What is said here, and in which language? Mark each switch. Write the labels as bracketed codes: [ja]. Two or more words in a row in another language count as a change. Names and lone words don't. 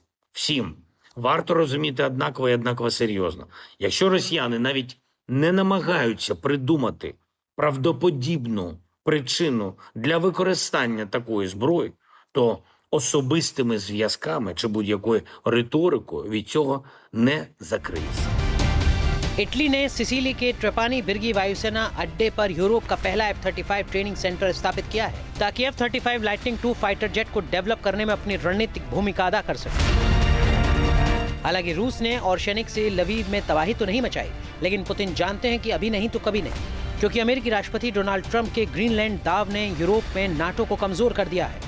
[uk] Всім варто розуміти однаково і однаково серйозно. Якщо росіяни навіть не намагаються придумати правдоподібну причину для використання такої зброї, то особистими зв'язками чи будь-якою риторикою від цього не закриється. [hi] इटली ने सिसिली के ट्रेपानी बिर्गी वायुसेना अड्डे पर यूरोप का पहला F-35 [en] training center [hi] स्थापित किया है, ताकि F-35 लाइटनिंग II [en] fighter jet [hi] को डेवलप करने में अपनी रणनीतिक भूमिका अदा कर सके। हालांकि रूस ने ऑर्शेनिक से लवीव में तबाही तो नहीं मचाई, लेकिन पुतिन जानते हैं कि अभी नहीं तो कभी नहीं, क्योंकि अमेरिकी राष्ट्रपति डोनाल्ड ट्रंप के ग्रीनलैंड दाव ने यूरोप में नाटो को कमजोर कर दिया है।